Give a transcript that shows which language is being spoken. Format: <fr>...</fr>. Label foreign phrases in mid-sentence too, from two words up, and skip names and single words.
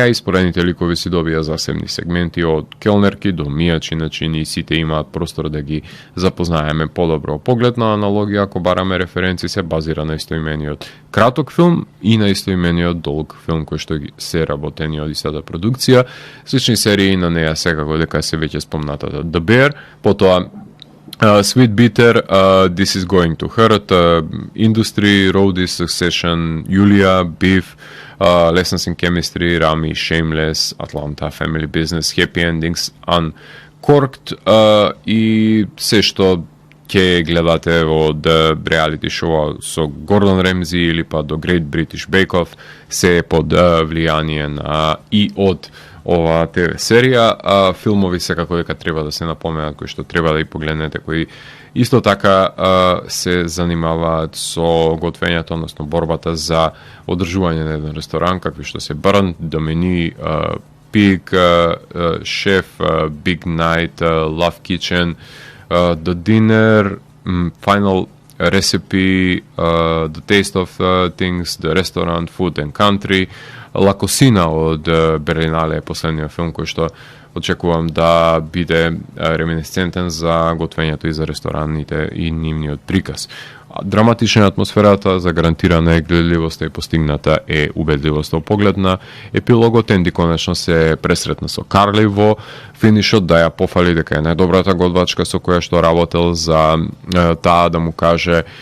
<mk>И споредните ликови си добија засебни сегменти од келнерки до мијачи, начини, и сите имаат простор да ги запознаеме подобро. Поглед на аналогија, ако бараме референци, се базира на истоимениот краток филм и на истоимениот долг филм кој што се работени од истата продукција. Слични серии на неа секако дека се веќе спомнатата The Bear, потоа Sweet Bitter, This is Going to Hurt, Industry, Roadies, Succession, Julia, Beef, Lessons in Chemistry, Rami, Shameless, Atlanta, Family Business, Happy Endings, Uncorked и се што ќе гледате од реалити шоу со Гордон Ремзи или па до Great British Bake Off, се под влијание на и од ова ТВ серија. Филмови секако дека треба да се напоменат, кои што треба да и погледнете, кои исто така се занимаваат со готвењето, односно борбата за одржување на еден ресторан, какви што се Burnt, Domini, Pig, Chef, Big Night, Love Kitchen, The Dinner, Final Recipe, The Taste of Things, The Restaurant, Food and Country, La Cocina од Берлинале е последниот филм кој што очекувам да биде реминесцентен за готвењето и за рестораните и нивниот приказ. Драматична атмосферата, загарантирана е гледливоста и постигната е убедливоста. Во поглед на епилогот, Енди конечно се пресретна со Карли во финишот, да ја пофали дека е најдобрата готвачка со која што работел, за таа да му каже</mk>